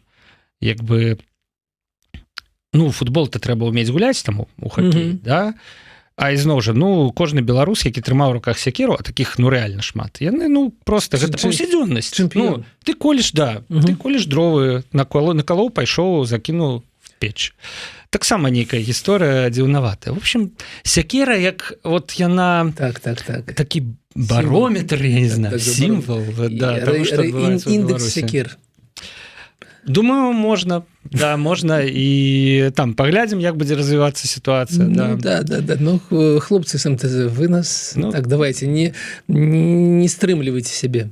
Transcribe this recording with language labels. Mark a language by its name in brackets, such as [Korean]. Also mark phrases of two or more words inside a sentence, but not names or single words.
[Belarusian] Як бы, ну, футбол-то трэба ўмець гуляць там у хакей, да? А ізноў жа, ну, кожны беларус, які трымаў у руках секеру, а такіх, ну, рэальна шмат, яны, ну, просто гэта паўсядзённасць. Ну, ты колеш, да, ты колеш дровы, накалоў, пайшоў, закінуў в печ. Таксама нейкая гісторыя дзіўнаватая. [Russian] В общем, секера, [Belarusian] як вот яна... Так. Такі барометр, я не знаю, сімвол, да, того, што адбываецца ў Беларусі. Індекс секер. Думаю, можна да, можна і там паглядзім, як будзе развівацца сітуацыя. Ну, хлопцы з МТЗ, вы нас так давайте не стрымлівайце сябе.